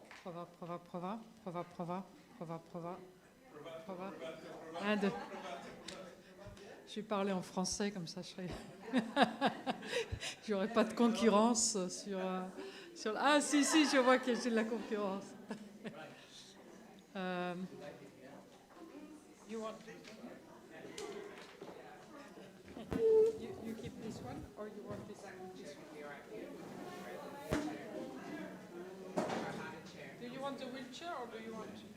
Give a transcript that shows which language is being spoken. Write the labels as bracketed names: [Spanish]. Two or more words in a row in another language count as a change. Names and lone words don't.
[Italian] Prova, prova, prova, prova, prova, prova, prova, prova. [French] Un, deux. Je vais parler en français, comme ça je serai. J'aurai pas de concurrence sur. Ah, si, si, je vois que j'ai de la concurrence. [English] Um, you want. You keep this one, or you want this one? Do you want the wheelchair, or do you want?